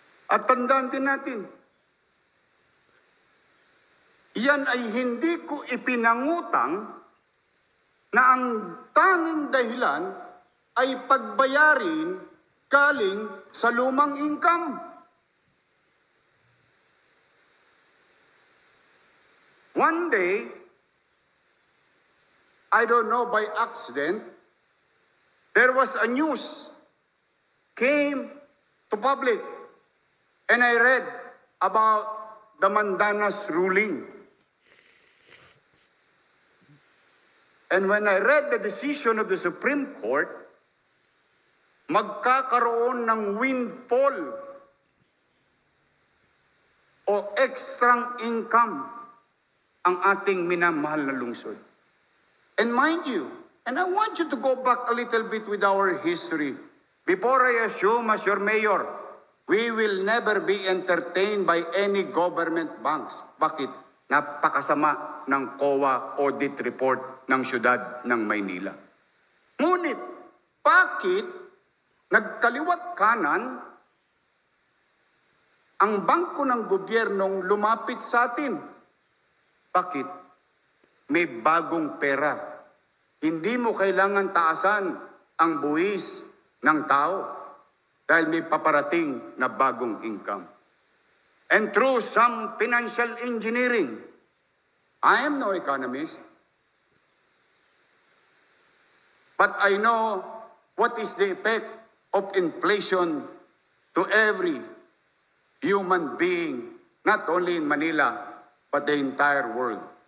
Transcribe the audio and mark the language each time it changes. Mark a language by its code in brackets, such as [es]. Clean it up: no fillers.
[tl] At tandaan din natin, yan ay hindi ko ipinangutang na ang tanging dahilan ay pagbayarin galing sa lumang income. [en] One day, I don't know, by accident, there was a news came to public, and I read about the Mandanas ruling. And when I read the decision of the Supreme Court, magkakaroon ng windfall o extra income ang ating minamahal na lungsod. And mind you, and I want you to go back a little bit with our history. Before I assume as your mayor, we will never be entertained by any government banks. [tl] Bakit? Napakasama ng COA audit report ng siyudad ng Maynila. Ngunit, bakit nagkaliwat kanan ang bangko ng gobyernong lumapit sa atin? Bakit? May bagong pera. Hindi mo kailangan taasan ang buwis ng tao. dahil may paparating na bagong income. [en] And through some financial engineering, I am no economist, but I know what is the effect of inflation to every human being, not only in Manila, but the entire world.